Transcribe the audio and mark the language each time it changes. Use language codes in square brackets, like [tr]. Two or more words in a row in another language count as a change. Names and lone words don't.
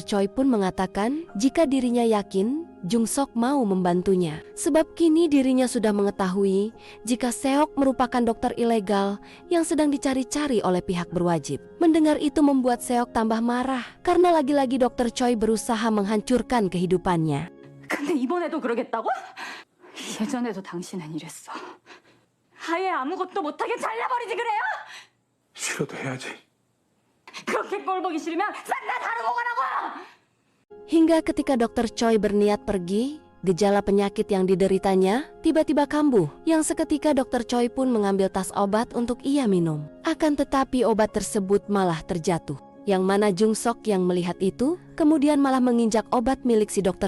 [id] Choi pun mengatakan jika dirinya yakin Jung Sok mau membantunya sebab kini dirinya sudah mengetahui jika Seok merupakan dokter ilegal yang sedang dicari-cari oleh pihak berwajib. Mendengar itu membuat Seok tambah marah karena lagi-lagi Dr. Choi berusaha menghancurkan kehidupannya. [ko] 근데 이번에도 그러겠다고? 예전에도 당신은 이랬어. 아예 아무것도 못하게 잘라버리지 그래요? 싫어도 해야지. 그렇게 꼴 보기 싫으면 싹 다 다루고 가라고! [id] Hingga ketika Dr. Choi berniat pergi, gejala penyakit yang dideritanya tiba-tiba kambuh, yang seketika Dr. Choi pun mengambil tas obat untuk ia minum. Akan tetapi obat tersebut malah terjatuh. Yang mana Jung Sok yang melihat itu, kemudian malah menginjak obat milik si Dr.